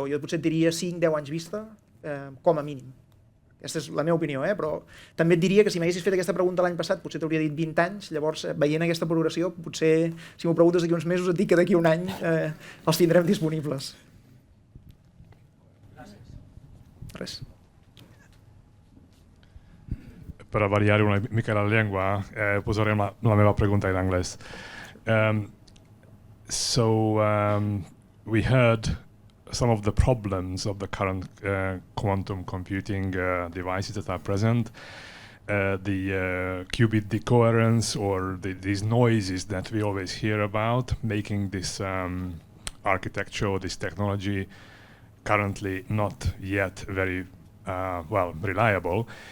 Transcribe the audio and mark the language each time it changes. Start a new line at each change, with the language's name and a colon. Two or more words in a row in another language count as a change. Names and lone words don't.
Catalan: Jo potser et diria 5-10 anys vista, com a mínim. Aquesta és la meva opinió, però també et diria que si m'haguessis fet aquesta pregunta l'any passat potser t'hauria dit 20 anys, llavors veient aquesta progressió potser si m'ho preguntes d'aquí uns mesos et dic que d'aquí un any els tindrem disponibles. Gràcies. Res. Per a variare una mica la llengua, posarem la meva pregunta in anglès.
English: We heard some of the problems of the current quantum computing devices that are present, the qubit decoherence or these noises that we always hear about, making this architecture or this technology currently not yet very reliable.